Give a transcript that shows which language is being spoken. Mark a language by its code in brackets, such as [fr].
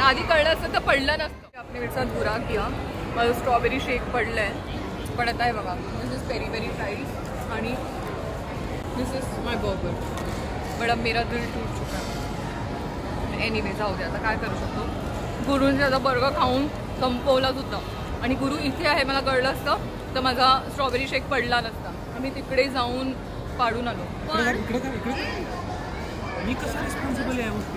[mr] आधी कळलं असतं तर पडलं नसतं. आपल्या वेळचा [hi] बुरा किया. [mr] माझं स्ट्रॉबेरी शेक पडलंय, पण आता आहे बघा. [en] This is peri peri fries आणि this is my burger. [hi] But अब मेरा दिल टूट चुका है. [mr] एनिवे जाऊ दे, आता काय करू शकतो. गुरुंचा आता बर्गर खाऊन संपवलाच होता आणि गुरु इथे आहे मला कळलं असतं तर माझा स्ट्रॉबेरी शेक पडला नसता. आम्ही तिकडे जाऊन पाडून आलो. मी कसं रिस्पॉन्सिबल आहे